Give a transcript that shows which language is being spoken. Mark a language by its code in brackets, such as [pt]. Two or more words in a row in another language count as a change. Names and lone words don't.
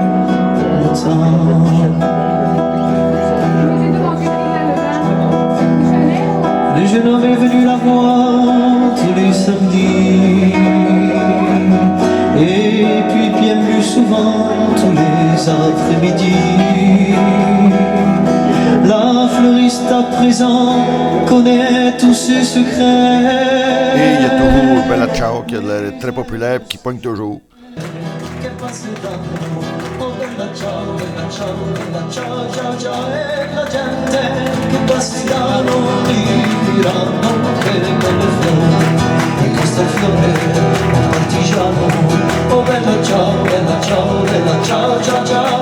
[fr] Le jeune homme est venu la voir tous les samedis, et puis bien plus souvent tous les après-midi. La fleuriste à présent connaît tous ses secrets. Et il y a toujours Bella Ciao qui est très populaire et qui pogne toujours. [it] Bella ciao, bella ciao, bella ciao, ciao, ciao. E la gente che passano diranno che belle fiore, e questo è il fiore un partigiano. Oh bella ciao, bella ciao, bella ciao, ciao, ciao.